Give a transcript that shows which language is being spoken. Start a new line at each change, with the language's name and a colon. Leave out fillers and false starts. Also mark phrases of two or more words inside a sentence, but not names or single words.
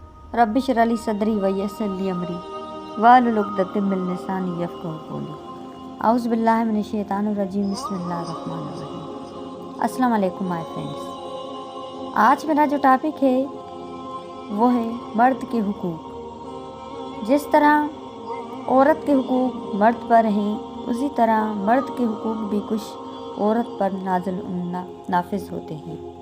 Arabic: رب اشرح لي صدري ويسر لي أمري واحلل عقدة من لساني يفقهوا قولي. أعوذ بالله من الشيطان الرجيم۔ بسم الله الرحمن الرحيم. السلام عليكم
English: my friends.
Urdu: آج میرا جو ٹاپک ہے وہ ہے مرد کے حقوق. جس طرح عورت کے حقوق مرد پر ہیں، اسی طرح مرد کے حقوق بھی کچھ عورت پر نافذ ہوتے ہیں.